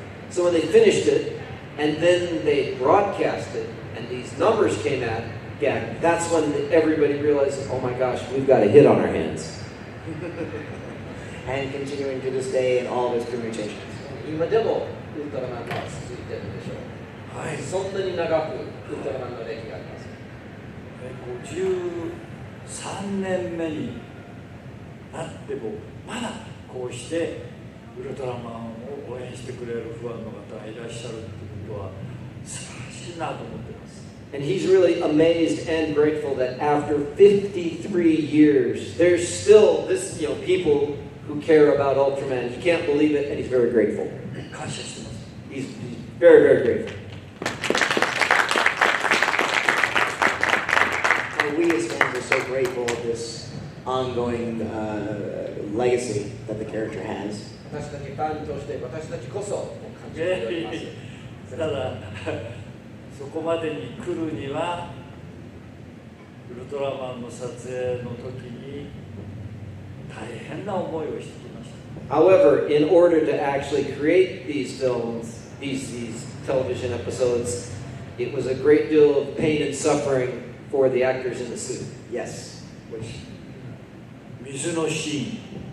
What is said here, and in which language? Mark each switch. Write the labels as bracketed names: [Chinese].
[English] So when they finished it, and then they broadcast it, and these numbers came out, that's when everybody realized, oh my gosh, we've got a hit on our hands. And continuing to this day in all of its permutations. [Japanese] 今でもウルトラマンが続いてるでしょう。はい。そんなに長くウルトラマンの歴があります。 53年目になってもまだこうしてウルトラマンを応援してくれるファンの方がいらっしゃるっていうことは素晴らしいなと思ってます。 [English] And he's really amazed and grateful that after 53 years, there's still this, people who care about Ultraman. He can't believe it, and he's very grateful. He's very grateful. We as fans are so grateful of this ongoing legacy that the character has. [Japanese] 私たちファンとして私たちこそ感じております。ただそこまでに来るにはウルトラマンの撮影の時に大変な思いをしてきました。 [English] However, in order to actually create these films, these television episodes, it was a great deal of pain and suffering for the actors in the suit. Yes. Which [Japanese] 水のシーン。